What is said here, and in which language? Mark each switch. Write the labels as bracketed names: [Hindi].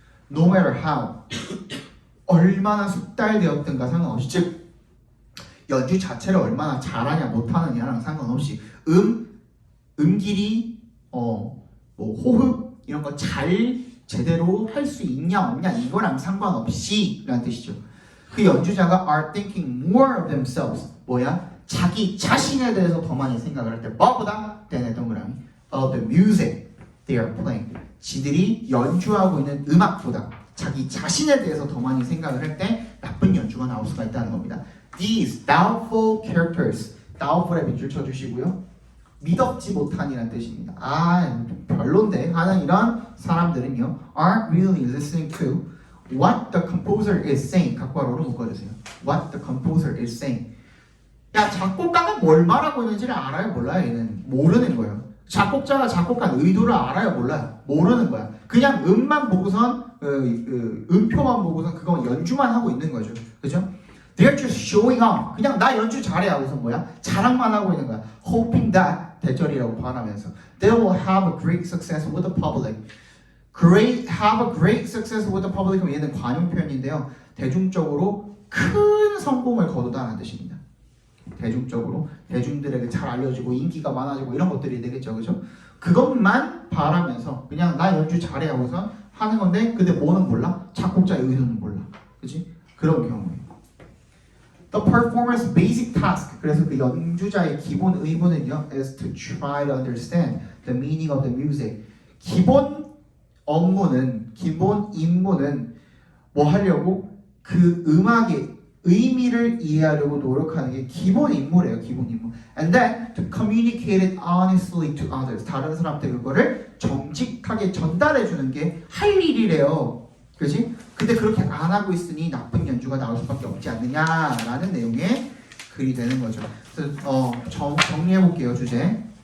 [English] no matter how [Korean] 얼마나 숙달되었든가 상관없이 즉 연주 자체를 얼마나 잘하냐 못하느냐랑 상관없이 음길이 뭐 호흡 이런 거 잘 제대로 할 수 있냐 없냐 이거랑 상관없이 라는 뜻이죠. 그 연주자가 [English] are thinking more of themselves [Korean] 뭐야? 자기 자신에 대해서 더 많이 생각을 할 때 뭐보다 땡의 동그라미 [English] of the music they are playing [Korean] 지들이 연주하고 있는 음악보다 자기 자신에 대해서 더 많이 생각을 할 때 나쁜 연주가 나올 수가 있다는 겁니다. [English] These doubtful characters doubtful에 [Korean] 밑줄 쳐주시고요. 믿었지 못한이라는 뜻입니다. 별론데 하는 이런 사람들은요 [English] aren't really listening to what the composer is saying [Korean] 각괄호로 묶어주세요. [English] What the composer is saying [Korean] 야 작곡가가 뭘 말하고 있는지를 알아요 몰라요? 얘는 모르는 거예요. 작곡자가 작곡한 의도를 알아요 몰라요? 모르는 거야. 그냥 음만 보고선 음표만 보고선 그거 연주만 하고 있는 거죠. 그죠? [English] They're just showing off. [Korean] 그냥 나 연주 잘해 하고서 뭐야? 자랑만 하고 있는 거야. [English] Hoping that [Korean] 대절이라고 바라면서 [English] They will have a great success with the public. Have a great success with the public. [Korean] 얘는 관용 표현인데요. 대중적으로 큰 성공을 거두다는 뜻입니다. 대중적으로 대중들에게 잘 알려지고 인기가 많아지고 이런 것들이 되겠죠, 그죠? 그것만 바라면서 그냥 나 연주 잘해 하고서 하는 건데 근데 뭐는 몰라? 작곡자의 의도는 몰라, 그렇지? 그런 경우에 [English] The performer's basic task [Korean] 그래서 그 연주자의 기본 의무는요 [English] is to try to understand the meaning of the music [Korean] 기본 업무는 기본 임무는 뭐 하려고? 그 음악의 의미를 이해하려고 노력하는 게 기본 임무래요. 기본 임무. [English] And then to communicate it honestly to others. [Korean] 다른 사람한테 그거를 정직하게 전달해 주는 게 할 일이래요. 그렇지? 근데 그렇게 안 하고 있으니 나쁜 연주가 나올 수밖에 없지 않느냐라는 내용의 글이 되는 거죠. 그래서 정리해 볼게요. 주제.